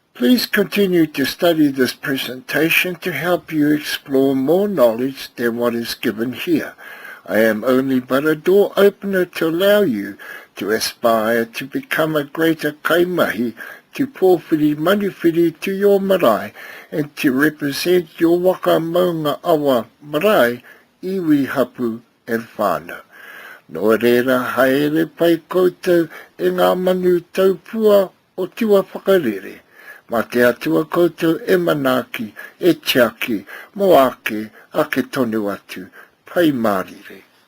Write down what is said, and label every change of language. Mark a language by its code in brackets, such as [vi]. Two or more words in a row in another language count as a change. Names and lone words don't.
[en] Please continue to study this presentation to help you explore more knowledge than what is given here. I am only but a door opener to allow you to aspire to become a greater kaimahi, to [mi] pōwhiri manuwhiri [en] to your marae, and to represent your [mi] waka maunga awa marae, iwi hapu [en] and whānau. [mi] No reira haere pai koutou e ngā manu taupua o tua whakarere. Ma te atua koutou e manaki, e tiaki, mo ake, ake tonu atu, pai mārire.